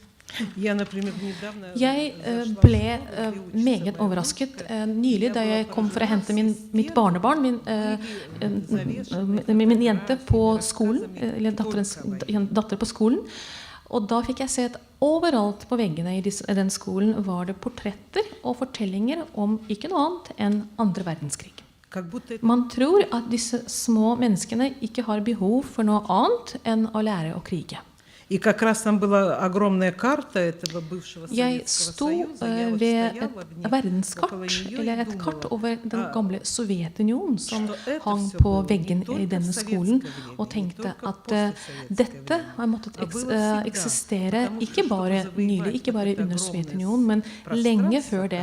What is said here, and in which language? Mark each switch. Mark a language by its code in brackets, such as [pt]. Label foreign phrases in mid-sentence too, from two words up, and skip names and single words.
[no] Jeg ble meget overrasket nylig da jeg kom for å hente mitt barnebarn, min jente på skolen, eller datter på skolen. Og da fikk jeg se at overalt på veggene i den skolen var det portretter og fortellinger om ikke noe annet enn andre verdenskrig. Man tror at disse små menneskene ikke har behov for noe annet enn å lære å krige. [ru] И как раз там была огромная карта этого бывшего [no] Jeg [ru] Советского [no] sto [ru] Союза. [no] ved et verdenskart, eller et kart over den gamle Sovjetunionen som hang på veggen i denne skolen, og tenkte at dette har måttet eksistere ikke bare nylig, ikke bare under Sovjetunionen, men lenge før det.